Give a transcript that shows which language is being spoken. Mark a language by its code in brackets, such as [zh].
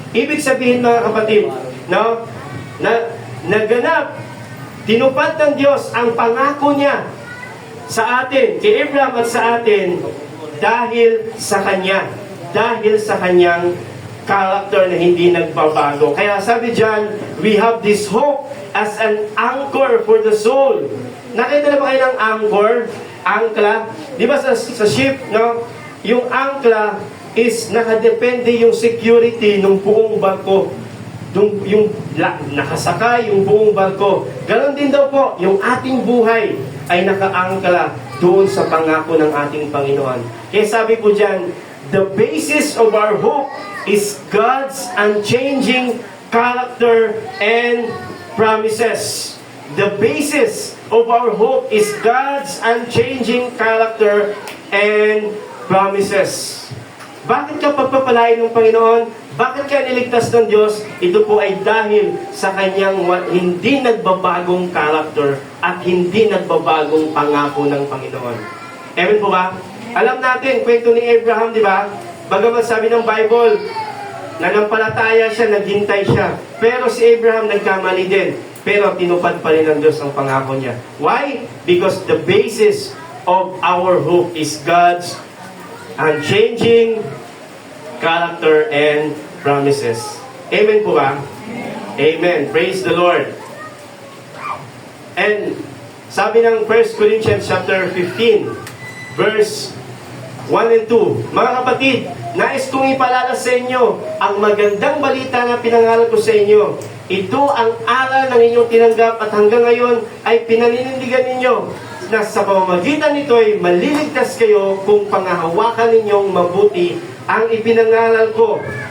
[tl] Ibig sabihin mga kapatid, no, na naganap, tinupad ng Diyos ang pangako niya sa atin, kay Abraham at sa atin, dahil sa Kanya, dahil sa Kanyang character na hindi nagbabago. Kaya sabi dyan, [en] we have this hope as an anchor for the soul. [tl] Nakita na ba kayo ng anchor? Angkla? Di ba sa ship, no? Yung angkla is nakadepende yung security ng buong barko. Yung nakasakay yung buong barko. Ganon din daw po, yung ating buhay ay nakaangkla doon sa pangako ng ating Panginoon. Kaya sabi po dyan, [en] the basis of our hope is God's unchanging character and promises. The basis of our hope is God's unchanging character and promises. [tl] Bakit ka pagpapalain ng Panginoon? Bakit ka niligtas ng Diyos? Ito po ay dahil sa kanyang hindi nagbabagong character at hindi nagbabagong pangako ng Panginoon. Amen po ba? Alam natin, kwento ni Abraham, di ba? Bagamat sabi ng Bible, nanampalataya siya, naghintay siya. Pero si Abraham nagkamali din. Pero tinupad pa rin ng Diyos ang pangako niya. [en] Why? Because the basis of our hope is God's unchanging character and promises. Amen po ba? Amen. Praise the Lord. [tl] And sabi ng 1 Corinthians [en] chapter 15, verse 1 and 2, [tl] mga kapatid, nais kong ipaalala sa inyo ang magandang balita na pinangaral ko sa inyo. Ito ang aral ng inyong tinanggap at hanggang ngayon ay pinaninindigan ninyo na sa pamamagitan nito ay maliligtas kayo kung pangahawakan ninyong mabuti ang ipinangaral ko.